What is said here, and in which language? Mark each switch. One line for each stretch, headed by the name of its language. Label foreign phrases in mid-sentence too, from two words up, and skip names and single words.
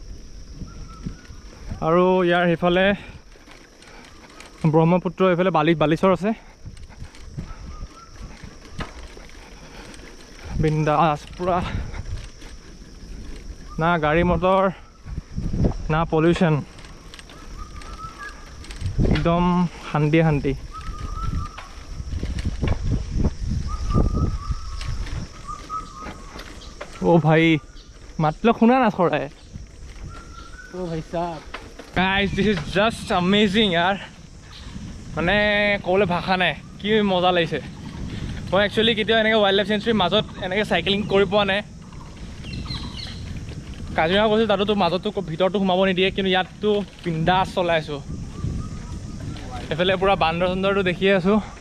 Assamese: আৰু ইয়াৰ সেইফালে ব্ৰহ্মপুত্ৰ, এইফালে বালিচৰ আছে। বিন্দাছ পূৰা, না গাড়ী মটৰ না পলিউশ্যন, একদম শান্তি শান্তি।
Hindi: ओ भाई मतलब सुना ना थोड़ा है। ओ भाई साहब
English: guys this is just amazing yaar,
Assamese: মানে ক'বলৈ ভাষা নাই, কি মজা লাগিছে। মই একচুৱেলি কেতিয়াও এনেকৈ
English: wild life
Assamese: চেঞ্চুৰীৰ মাজত এনেকৈ চাইকেলিং কৰি পোৱা নাই। কাজিৰঙা গৈছোঁ, তাতো মাজতো ভিতৰতো সোমাব নিদিয়ে, কিন্তু ইয়াততো বিন্দাছ চলাইছোঁ। এইফালে পূৰা বান্দৰ চান্দৰটো দেখিয়ে আছোঁ।